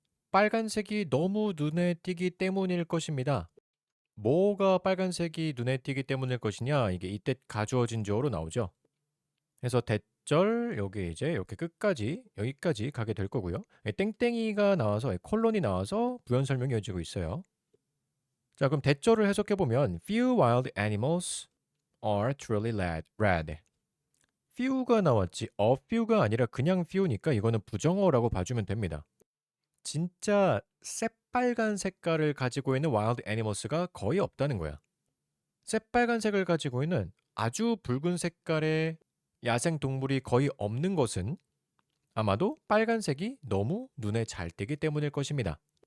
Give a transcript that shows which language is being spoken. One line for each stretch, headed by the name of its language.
Korean: 빨간색이 너무 눈에 띄기 때문일 것입니다. 뭐가 빨간색이 눈에 띄기 때문일 것이냐? 이게 이때 가주어진 주어로 나오죠. 그래서 대절 여기 이제 이렇게 끝까지 여기까지 가게 될 거고요. 땡땡이가 나와서 콜론이 나와서 부연 설명이 이어지고 있어요. 자, 그럼 대절을 해석해 보면
English: few wild animals are truly red.
Korean: few가 나왔지 a few가 아니라 그냥 few니까 이거는 부정어라고 봐주면 됩니다. 진짜 새빨간 색깔을 가지고 있는 wild animals가 거의 없다는 거야. 새빨간색을 가지고 있는 아주 붉은 색깔의 야생 동물이 거의 없는 것은 아마도 빨간색이 너무 눈에 잘 띄기 때문일 것입니다.